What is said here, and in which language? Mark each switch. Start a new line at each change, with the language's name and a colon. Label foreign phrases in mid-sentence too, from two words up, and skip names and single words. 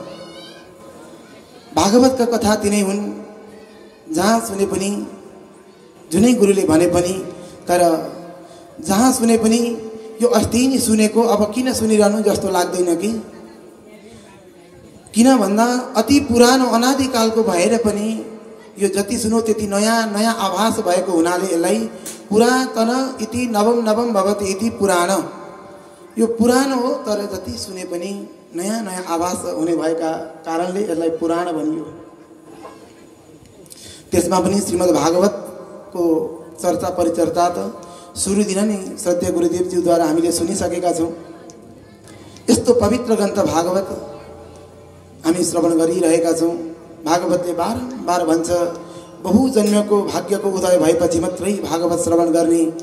Nepali: भागवतका कथा तिनै हुन् जहाँ सुने पनि जुनै गुरुले भने पनि तर जहाँ सुने पनि यो अस्ति नै सुनेको अब किन सुनिरहनु जस्तो लाग्दैन किन भन्दा अति पुरानो अनादिकालको भएर पनि यो जति सुनो त्यति नयाँ नयाँ आभास भएको हुनाले यसलाई
Sanskrit: पुरातन इति नवम नवम भवति इति पुराण
Nepali: यो पुरानो हो तर जति सुने पनि नयाँ नयाँ आभास हुने भएका कारणले यसलाई पुराण भनियो त्यसमा पनि श्रीमद् भागवतको चर्चा परिचर्चा त सुरु दिन नै सत्य गुरुदेवज्यूद्वारा हामीले सुनिसकेका छौं यस्तो पवित्र ग्रन्थ भागवत हामी श्रवण गरिरहेका छौं भागवतले बारम्बार भन्छ बहुजन्मको भाग्यको उदय भएपछि मात्रै भागवत श्रवण गर्ने